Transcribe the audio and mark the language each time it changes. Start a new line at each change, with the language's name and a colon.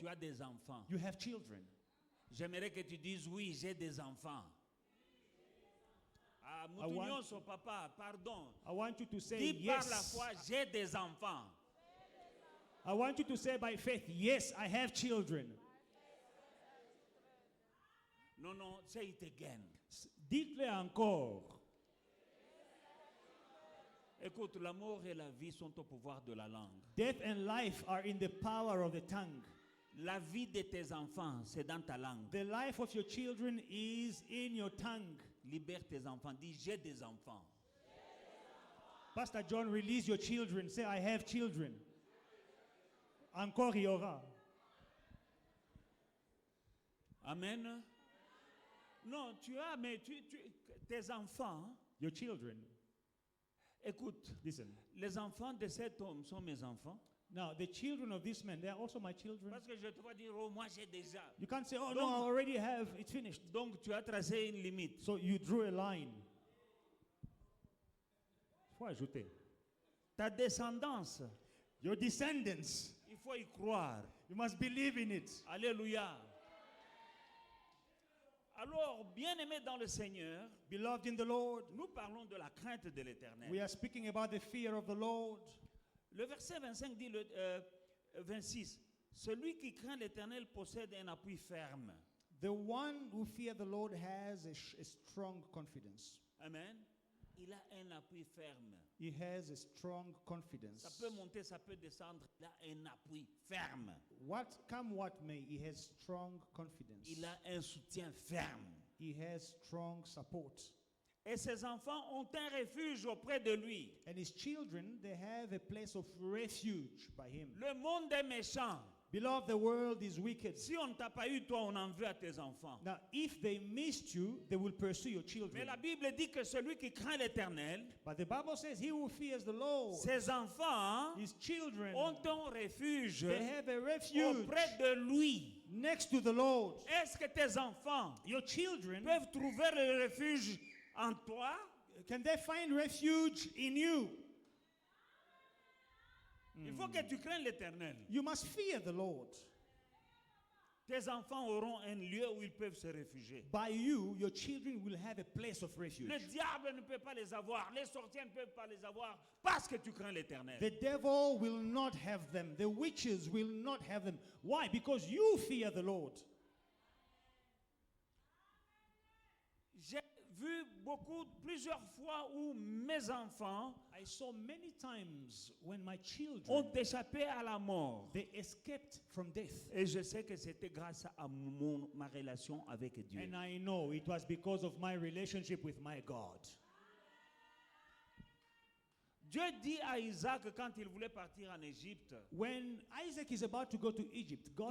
French: Tu as des enfants.
English: You have children.
French: J'aimerais que tu dises oui, j'ai des enfants. Ah, Moutougnon, son papa, pardon.
English: I want you to say
French: Dis par la
English: yes.
French: foi, j'ai des enfants.
English: I want you to say by faith, yes, I have children.
French: Non, non,
English: say it again.
French: Dites-le encore. Écoute, la mort et la vie sont au pouvoir de la langue.
English: Death and life are in the power of the tongue.
French: La vie de tes enfants, c'est dans ta langue.
English: The life of your children is in your tongue.
French: Libère tes enfants. Dis, j'ai des enfants.
English: Pastor John, release your children. Say, I have children.
French: Encore il y aura.
English: Amen.
French: Non, tu as, mais tes enfants,
English: Your children.
French: écoute,
English: Listen.
French: les enfants de cet homme sont mes enfants.
English: Now, the children of this man, they are also my children.
French: Parce que je te vois dire, oh, moi j'ai déjà.
English: You can't say, oh, no,
French: Donc-
English: I already have. It's finished.
French: Donc tu as tracé une limite.
English: So you drew a line.
French: Faut ajouter. Ta descendance,
English: Your descendants,
French: il faut y croire.
English: you must believe in it.
French: Alléluia. Alors, bien-aimés dans le Seigneur,
English: Beloved in the Lord,
French: nous parlons de la crainte de l'Éternel.
English: we are speaking about the fear of the Lord.
French: Le verset 25 dit, 26, celui qui craint l'Éternel possède un appui ferme.
English: The one who fears the Lord has a strong confidence.
French: Amen. Il a un appui ferme.
English: He has a strong confidence.
French: Ça peut monter, ça peut descendre. Il a un appui ferme.
English: Come what may, he has strong confidence.
French: Il a un soutien ferme.
English: He has strong support.
French: Et ses enfants ont un refuge auprès de lui.
English: And his children, they have a place of refuge by him.
French: Le monde est méchant.
English: Beloved, the world is wicked.
French: Si on ne t'a pas eu, toi, on en veut à tes enfants.
English: Now, if they missed you, they will pursue your children.
French: Mais la Bible dit que celui qui craint l'Éternel,
English: But the Bible says, he who fears the Lord,
French: ses enfants
English: his children,
French: ont un refuge
English: they have a refuge
French: auprès de lui.
English: next to the Lord.
French: Est-ce que tes enfants
English: Your children,
French: peuvent trouver le refuge en toi?
English: can they find refuge in you?
French: Il faut que tu craignes l'Éternel.
English: You must fear the Lord.
French: Tes enfants auront un lieu où ils peuvent se réfugier.
English: By you, your children will have a place of refuge.
French: Le diable ne peut pas les avoir, les sorciers ne peuvent pas les avoir parce que tu crains l'Éternel.
English: The devil will not have them. The witches will not have them. Why? Because you fear the Lord.
French: J'ai vu plusieurs fois où mes enfants
English: I saw many times when my
French: ont
English: children,
French: échappé à la mort.
English: they escaped from death.
French: Et je sais que c'était grâce à ma relation avec Dieu.
English: And I know it was because of my relationship with my God.
French: Dieu dit à Isaac quand il voulait partir en Égypte,
English: When Isaac is about to go to Egypt, God